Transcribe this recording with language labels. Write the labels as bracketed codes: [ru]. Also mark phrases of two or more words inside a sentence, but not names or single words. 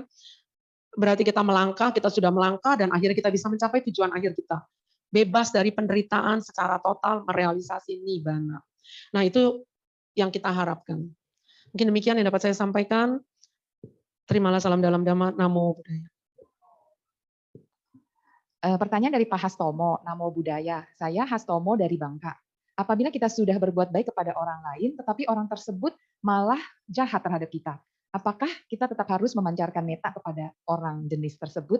[id] Berarti kita melangkah, kita sudah melangkah, dan akhirnya kita bisa mencapai tujuan akhir kita. Bebas dari penderitaan secara total, merealisasi nibbana. Nah, itu yang kita harapkan. Mungkin demikian yang dapat saya sampaikan. Terimalah salam dalam dhamma. [pi] Namo Buddhaya. [id] Pertanyaan dari Pak Hastomo, [pi] Namo Buddhaya. [id] Saya Hastomo dari Bangka. Apabila kita sudah berbuat baik kepada orang lain, tetapi orang tersebut malah jahat terhadap kita, apakah kita tetap harus memancarkan metta kepada orang jenis tersebut?